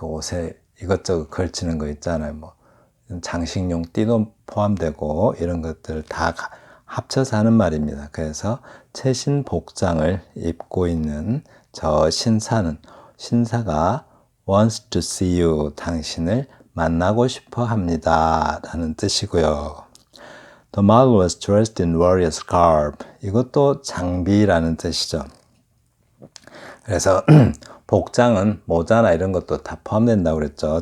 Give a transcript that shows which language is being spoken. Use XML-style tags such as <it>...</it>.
<ko>그 옷에 이것저것 걸치는 거 있잖아요. 장식용 띠도 포함되고 이런 것들 다 합쳐서 하는 말입니다. 그래서 최신 복장을 입고 있는 저 신사가</ko> <en>wants to see you,</en> <ko>당신을 만나고 싶어 합니다 라는 뜻이고요.</ko> <en>The model was dressed in warrior's garb.</en> <ko>이것도 장비라는 뜻이죠. 그래서 복장은 모자나 이런 것도 다 포함된다고 그랬죠.</ko>